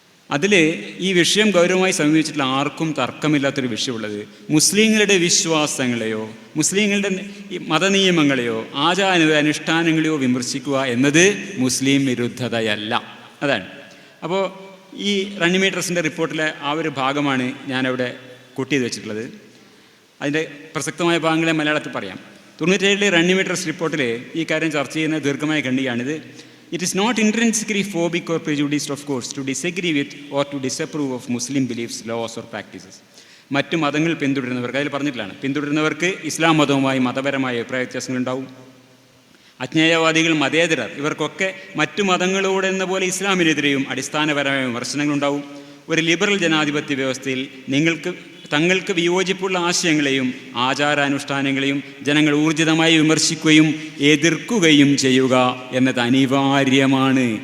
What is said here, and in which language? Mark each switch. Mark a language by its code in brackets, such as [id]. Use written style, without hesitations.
[ml] അതിൽ ഈ വിഷയം ഗൗരവമായി സമീപിച്ചിട്ടുള്ള ആർക്കും തർക്കമില്ലാത്തൊരു വിഷയമുള്ളത് മുസ്ലിങ്ങളുടെ വിശ്വാസങ്ങളെയോ മുസ്ലിങ്ങളുടെ മതനിയമങ്ങളെയോ അനുഷ്ഠാനങ്ങളെയോ വിമർശിക്കുക എന്നത് മുസ്ലിം വിരുദ്ധതയല്ല. അതാണ്. അപ്പോൾ ഈ റണ്ണിമി ട്രസ്റ്റിൻ്റെ റിപ്പോർട്ടിലെ ആ ഒരു ഭാഗമാണ് ഞാനവിടെ കോട്ട് ചെയ്ത് വെച്ചിട്ടുള്ളത്. അതിൻ്റെ പ്രസക്തമായ ഭാഗങ്ങളെ മലയാളത്തിൽ പറയാം. 97 റണ്ണിമി ട്രസ്റ്റ് റിപ്പോർട്ടിൽ ഈ കാര്യം ചർച്ച ചെയ്യുന്ന ദീർഘമായ ഖണ്ഡികയാണിത്. [en] It is not intrinsically phobic or prejudiced, of course, to disagree with or to disapprove of Muslim beliefs, laws or practices. [ml] മറ്റു മതങ്ങൾ പിന്തുടരുന്നവർക്ക്, അതിൽ പറഞ്ഞിട്ടുള്ളതാണ്, പിന്തുടരുന്നവർക്ക് ഇസ്ലാം മതവുമായി മതപരമായ അഭിപ്രായ വ്യത്യാസങ്ങളുണ്ടാവും. അജ്ഞേയവാദികൾ, മതേതരർ, ഇവർക്കൊക്കെ മറ്റു മതങ്ങളോടെന്ന പോലെ ഇസ്ലാമിനെതിരെയും അടിസ്ഥാനപരമായ വിമർശനങ്ങളുണ്ടാവും. ഒരു ലിബറൽ ജനാധിപത്യ വ്യവസ്ഥയിൽ തങ്ങൾക്ക് വിയോജിപ്പുള്ള ആശയങ്ങളെയും ആചാരാനുഷ്ഠാനങ്ങളെയും ജനങ്ങൾ ഊർജിതമായി വിമർശിക്കുകയും എതിർക്കുകയും ചെയ്യുക എന്നത് അനിവാര്യമാണ്.